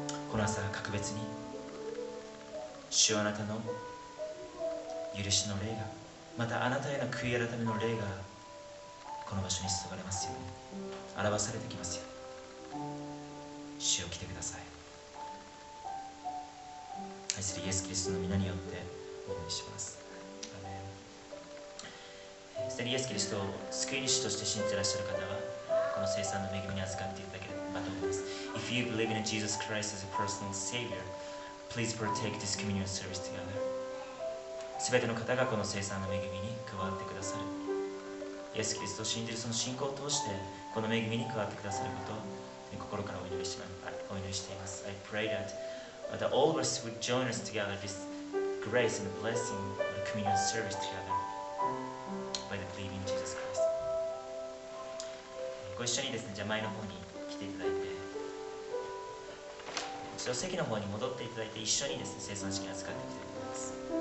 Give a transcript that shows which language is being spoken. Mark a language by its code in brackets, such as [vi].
[ja] この朝格別に主はあなたの許しの霊が、またあなたへの悔い改めの霊がこの場所に注がれますように、表されてきますように、主を来てください。愛するイエス・キリストの皆によってお祈りします。アメン。すでにイエス・キリストを救い主として信じていらっしゃる方はこの聖賛の恵みに預かっていただければと思います。 [en] If you believe in Jesus Christ as a personal Savior, please partake this communion service together. [ja] すべての方がこの聖賛の恵みに加わってくださる。イエス・キリストを信じるその信仰を通してこの恵みに加わってくださることを心からお祈りしています。 [en] I pray that all of us would join us together this grace and blessing of the communion service together by the believing in Jesus Christ. [ja] ご一緒にですね、じゃあ前の方に来ていただいて、一度席の方に戻っていただいて、一緒にですね、聖賛式に預かっていきたいと思います。